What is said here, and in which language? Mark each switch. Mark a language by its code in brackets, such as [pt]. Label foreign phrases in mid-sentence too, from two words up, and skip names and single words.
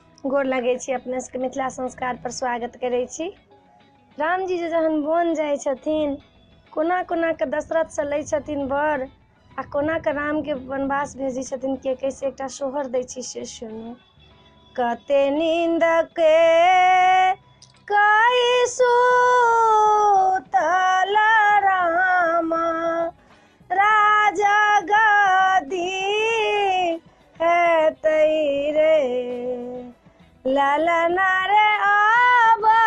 [mai] गोर लगे छी अपने सबके मिथिला संस्कार पर स्वागत करे छी। राम जी जहन वन जाइ छथिन कोना कोना के दशरथ से लै छथिन वर आ कोना के राम के वनवास भेजै छथिन के कैसे एकटा सोहर दै छी से सुनू। कते नींद के कई सुतल रामा राजा गदी है रे ललना रे अब